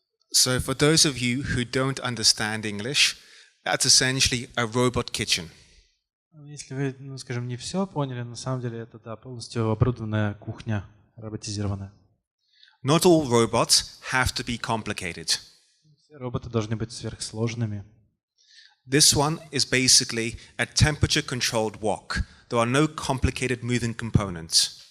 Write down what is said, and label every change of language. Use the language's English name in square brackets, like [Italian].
[English] So for those of you who don't understand English, that's essentially a robot kitchen. [Russian] Если вы, скажем, не все поняли, на самом деле это, да, полностью оборудованная кухня, роботизированная. [English] Not all robots have to be complicated. [Russian] Все роботы должны быть сверхсложными. [English] This one is basically a temperature-controlled wok. There are no complicated moving components.